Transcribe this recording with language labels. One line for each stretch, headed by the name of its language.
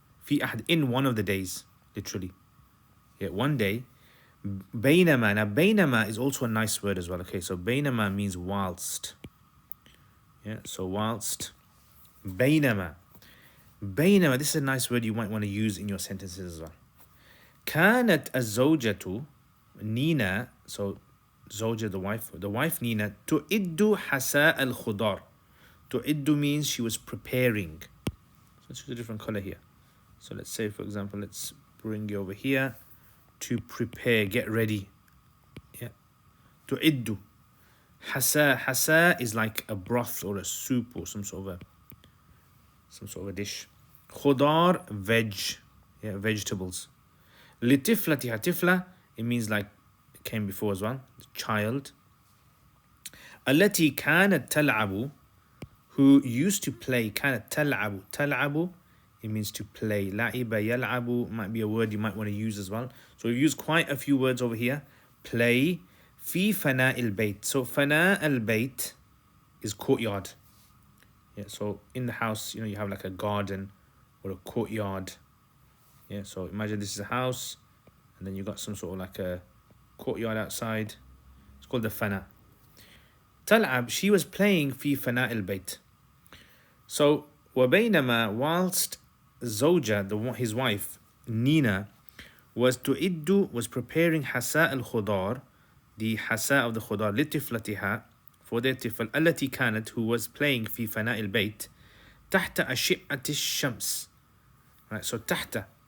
Arabic: في أحد,
English: in one of the days, literally. Yeah, one day. بينما. Now بينما is also a nice word as well. Okay, so بينما means whilst. Yeah, so whilst. بينما. بينما, this is a nice word you might want to use in your sentences as well.
Arabic: كانت الزوجة Nina,
English: so
Arabic: زوجة,
English: the wife Nina,
Arabic: تؤد حساء الخضار.
English: تؤد means she was preparing. So let's use a different color here. So let's say, for example, let's bring you over here. To prepare, get ready. Yeah. تؤد. Hasa is like a broth or a soup or some sort of a dish. Khudar, veg. Yeah, vegetables. لطفلتها. Tifla, it means like it came before as well, child.
Arabic: التي كانت تلعب,
English: who used to play.
Arabic: كانت تلعب.
English: تلعب, it means to play.
Arabic: لعب يلعب
English: might be a word you might want to use as well. So we've used quite a few words over here.
Arabic: Play. في فناء البيت.
English: So
Arabic: فناء البيت
English: is courtyard. Yeah, so in the house, you know, you have like a garden or a courtyard. Yeah, so imagine this is a house and then you got some sort of like a courtyard outside. It's called the fana.
Arabic: تلعب,
English: she was playing
Arabic: في فناء البيت.
English: So وبينما, whilst زوجة, his wife Nina, was preparing
Arabic: حساء الخضار,
English: the حساء of the خضار, لطفلتها, for their tifl,
Arabic: التي كانت,
English: who was playing
Arabic: في فناء البيت, تحت أشعة الشمس.
English: Right, so تحت.